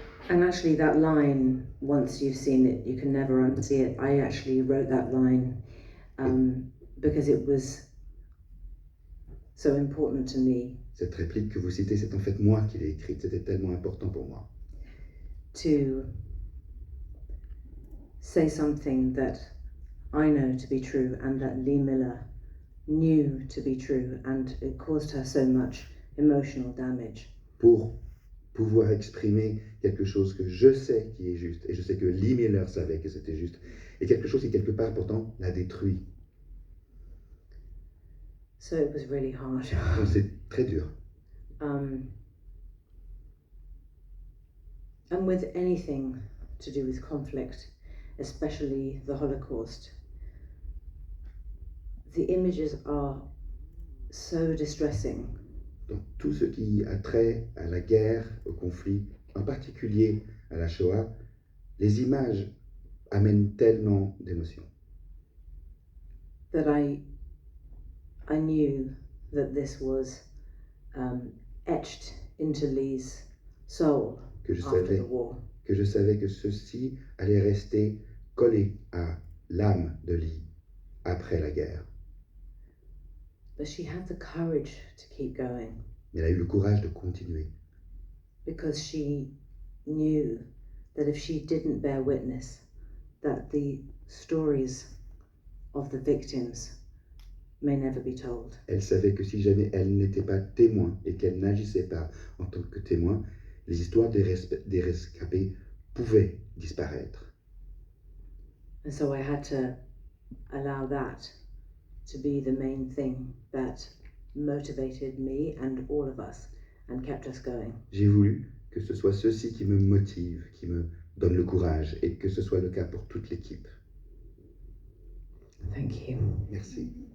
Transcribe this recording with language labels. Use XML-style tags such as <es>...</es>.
<en>And actually, that line, once you've seen it, you can never unsee it. I actually wrote that line because it was so important to me.</en> <fr>Cette réplique que vous citez, c'est en fait moi qui l'ai écrite. C'était tellement important pour moi.</fr> <en>To say something that I know to be true and that Lee Miller knew to be true, and it caused her so much emotional damage.</en> <fr>Pour pouvoir exprimer quelque chose que je sais qui est juste, et je sais que Lee Miller savait que c'était juste, et quelque chose qui quelque part pourtant l'a détruit.</fr> <en>So it was really hard.</en> <fr>Donc c'est très dur.</fr> <en>And with anything to do with conflict, especially the Holocaust, the images are so distressing.</en> <fr>Donc tout ce qui a trait à la guerre, au conflit, en particulier à la Shoah, les images amènent tellement d'émotions.</fr> <en>That I knew that this was etched into Lee's soul after the war.</en> <fr>Que je savais que ceci allait rester collé à l'âme de Lee après la guerre.</fr> <en>But she had the courage to keep going.</en> <fr>Mais elle a eu le courage de continuer.</fr> <en>Because she knew that if she didn't bear witness, that the stories of the victims may never be told.</en> <fr>Elle savait que si jamais elle n'était pas témoin et qu'elle n'agissait pas en tant que témoin, les histoires des rescapés pouvaient disparaître.</fr> <en>And so I had to allow that to be the main thing that motivated me and all of us and kept us going.</en> <fr>J'ai voulu que ce soit ceci qui me motive, qui me donne le courage, et que ce soit le cas pour toute l'équipe.</fr> <en>Thank you.</en> <fr>Merci.</fr>